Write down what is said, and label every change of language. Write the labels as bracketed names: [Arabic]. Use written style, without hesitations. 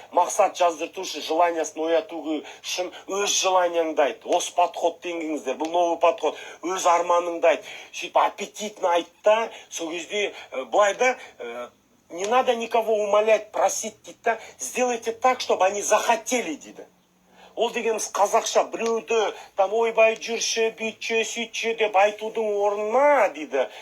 [Kazakh] Мақсат жаздырту үшін, желаниясын ояту үшін өз желанияңды айт. Осы подход деңгіңіздер, бұл новый подход. Өз арманыңды айт. Сөйтіп аппетитно айт та, сол кезде былай да, [Russian] не надо никого умолять, просить [Kazakh] дейді да, [Russian] сделайте так, чтобы они захотели [Kazakh] дейді. Ол дегеніміз қазақша біреуді там ойбай жүрші, бүйтші, сөйтші деп айтудың орнына дейді.